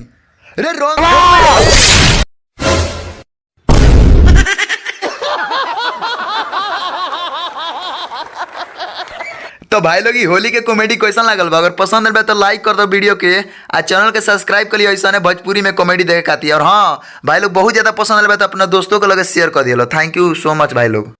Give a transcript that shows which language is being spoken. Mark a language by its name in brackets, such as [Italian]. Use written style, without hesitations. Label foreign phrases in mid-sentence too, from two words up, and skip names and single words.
[Bhojpuri] रे रंग तो भाई लोग होली के कॉमेडी कैसा लागल बा? अगर पसंद है तो लाइक कर दो वीडियो के, आ चैनल के सब्सक्राइब कर लियो ऐसा भोजपुरी में कॉमेडी देखे खातिर। और हाँ भाई लोग बहुत ज्यादा पसंद है तो अपना दोस्तों को लगे शेयर कर दियो। [English] thank you so much [Bhojpuri] भाई लोग।